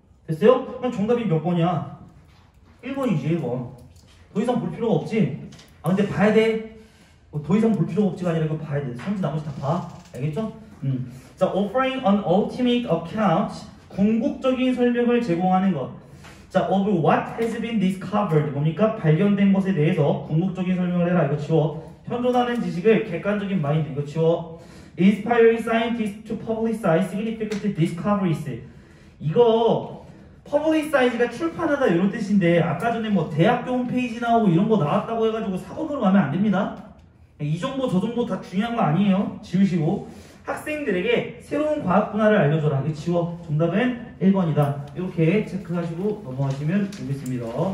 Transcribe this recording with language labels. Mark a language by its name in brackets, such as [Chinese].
[Korean] 됐어요? 그럼 정답이 몇 번이야? 1번이지 1번. 더 이상 볼 필요가 없지? 아 근데 봐야 돼. 더 이상 볼 필요가 없지가 아니라 이거 봐야 돼. 선지 나머지 다 봐. 알겠죠? 자, [English] offering an ultimate account, [Korean] 궁극적인 설명을 제공하는 것. [English] 자, of what has been discovered, [Korean] 뭡니까? 발견된 것에 대해서 궁극적인 설명을 해라. 이거 지워. 현존하는 지식을 객관적인 마인드. 이거 지워. [English] Inspiring scientists to publicize significant discoveries. [Korean] 이거 퍼블리사이즈가 출판하다 이런 뜻인데 아까 전에 뭐 대학교 홈페이지 나오고 이런 거 나왔다고 해가지고 사본으로 가면 안 됩니다. 이 정도 저 정도 다 중요한 거 아니에요. 지우시고 학생들에게 새로운 과학 분야를 알려줘라. 이거 지워. 정답은 1번이다. 이렇게 체크하시고 넘어가시면 되겠습니다.